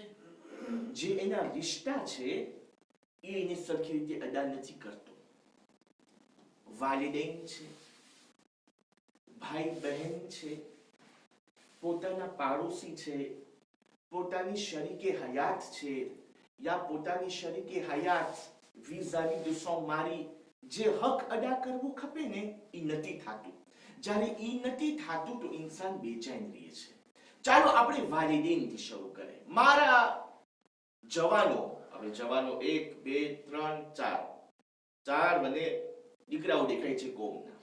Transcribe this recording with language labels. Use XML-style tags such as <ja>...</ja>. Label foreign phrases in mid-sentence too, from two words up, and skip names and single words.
<gu>જે એના રિશ્તા છે એ એને સરખી રીતે અદા નથી કરતો. વાલિदैन છે, ભાઈ બહેન છે, પોતાના પાડોશી છે, પોતાની શરીકે હયાત છે, યા પોતાની શરીકે હયાત</gu> <fr>vis-a-vis de son mari</fr> <gu>જે હક અદા કરવું ખપે ને એ નથી થતું. જ્યારે એ નથી થતું તો ઇન્સાન બેચેન રહે છે. ચાલો આપણે વાલિદૈનથી શરૂ કરીએ. મારા જવાનો, હવે જવાનો 1 2 3 4 મને દીકરાઓ દેખાય છે કોમના.</gu>